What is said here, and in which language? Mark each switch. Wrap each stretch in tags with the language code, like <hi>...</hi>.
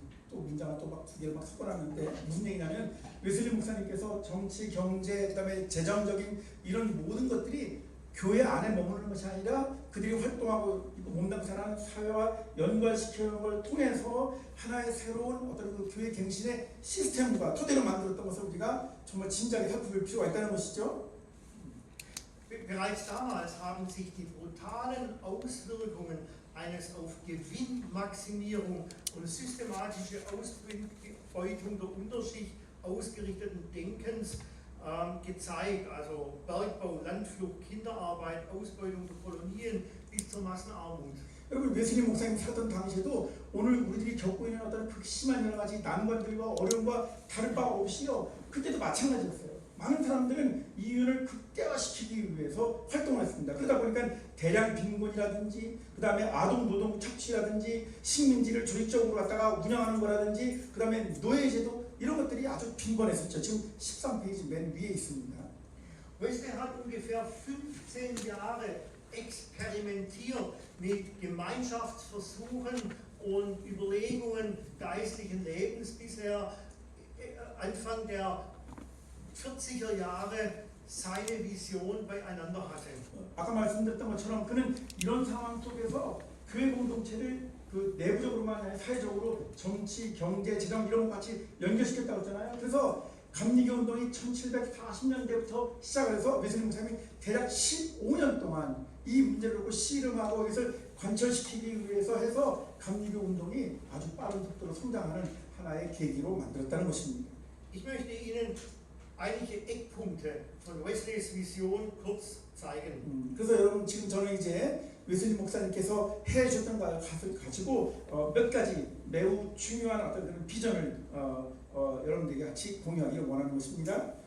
<ko>또 문장을 또 막 두 개를 막 섞어놨는데 무슨 얘기냐면 웨슬리 목사님께서 정치, 경제, 그다음에 재정적인 이런 모든 것들이 교회 안에 머무르는 것이 아니라 그들이 활동하고 몸담사하는 사회와 연관시키는 걸 통해서 하나의 새로운 어떤 그 교회 갱신의 시스템과 토대로 만들었던 것을 우리가 정말 진지하게 살펴볼 필요가 있다는 것이죠.</ko> <de>Bereits damals haben sich die brutalen Auswirkungen eines auf Gewinnmaximierung und systematische Ausbeutung der Unterschicht ausgerichteten Denkens gezeigt. Also Bergbau, Landflucht, Kinderarbeit, Ausbeutung der Kolonien bis zur Massenarmut.</de> <ko>여러분 웨슬리 목사님 살던 당시에도 오늘 우리들이 겪고 있는 어떤 극심한 여러 가지 난관들과 어려움과 다를 바 없이요. 그때도 마찬가지였어요. 많은 사람들은 이윤을 극대화시키기 위해서 활동을 했습니다. 그러다 보니까 대량 빈곤이라든지 그 다음에 아동 노동 착취라든지 식민지를 조직적으로 갖다가 운영하는 거라든지 그 다음에 노예제도 이런 것들이 아주 빈번했었죠. 지금 13페이지 맨 위에 있습니다.</ko> <de>Wesley hat ungefähr 15 Jahre experimentiert mit Gemeinschaftsversuchen und Überlegungen geistlichen Lebens, bis er Anfang der 40er Jahre seine Vision beieinander hatte.</de> <ko>아까 말씀드렸던 것처럼 그는 이런 상황 속에서 교회 공동체를 그 내부적으로만 아니라 사회적으로 정치, 경제, 재정 이런 것 같이 연결시켰다고 했잖아요. 그래서 감리교 운동이 1740년대부터 시작을 해서 웨슬리 목사님이 대략 15년 동안 이 문제를 놓고 씨름하고 이것을 관철시키기 위해서 해서 감리교 운동이 아주 빠른 속도로 성장하는 하나의 계기로 만들었다는 것입니다.</ko> <de>Ich möchte Ihnen einige Eckpunkte von Wesleys Vision kurz zeigen.</de> <ko>그래서 여러분 지금 저는 이제 웨슬리 목사님께서 해주셨던 것을 가지고 몇 가지 매우 중요한 어떤 그런 비전을 여러분들에게 같이 공유하기를 원하는 것입니다.</ko>